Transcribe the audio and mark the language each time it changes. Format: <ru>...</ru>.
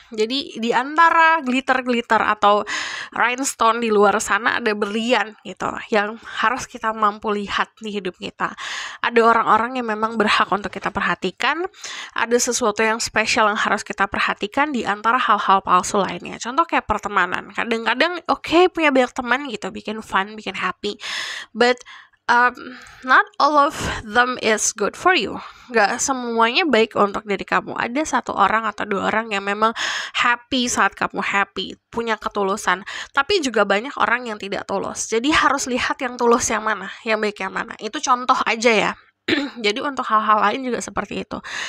<id>Jadi di antara glitter-glitter atau rhinestone di luar sana ada berlian gitu, yang harus kita mampu lihat di hidup kita. Ada orang-orang yang memang berhak untuk kita perhatikan, ada sesuatu yang spesial yang harus kita perhatikan di antara hal-hal palsu lainnya. Contoh kayak pertemanan. Kadang-kadang punya banyak teman gitu, bikin fun, bikin happy,</id> <en>but not all of them is good for you.</en> <id>Gak semuanya baik untuk diri kamu. Ada satu orang atau dua orang yang memang happy saat kamu happy, punya ketulusan. Tapi juga banyak orang yang tidak tulus. Jadi harus lihat yang tulus yang mana, yang baik yang mana. Itu contoh aja ya. Jadi untuk hal-hal lain juga seperti itu.</id>